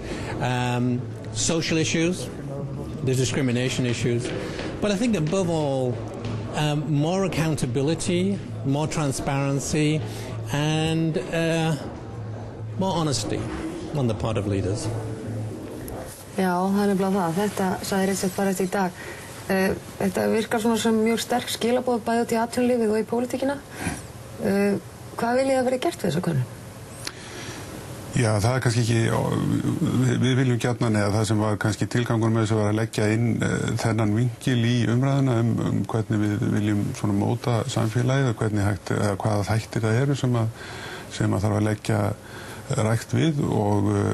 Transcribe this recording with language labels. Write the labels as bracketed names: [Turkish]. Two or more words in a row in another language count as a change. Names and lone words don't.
[English] Social issues, the discrimination issues. But I think above all, more accountability, more transparency, and more honesty on the part of leaders. [Icelandic] Já, það er nefnilega það. Þetta sagði Richard Barrett í dag. Þetta virkar svona sem mjög sterk skilaboð bæði út í atvinnulífið og í pólitíkina. Hvað viljið að vera gert við þessa könnun? Já, það er kannski ekki, við viljum gjarnan eða það sem var kannski tilgangur með þess að vera að leggja inn þennan vinkil í umræðuna hvernig við viljum svona móta samfélagið og hvernig eða hvaða þættir það eru sem að þarf að leggja rækt við og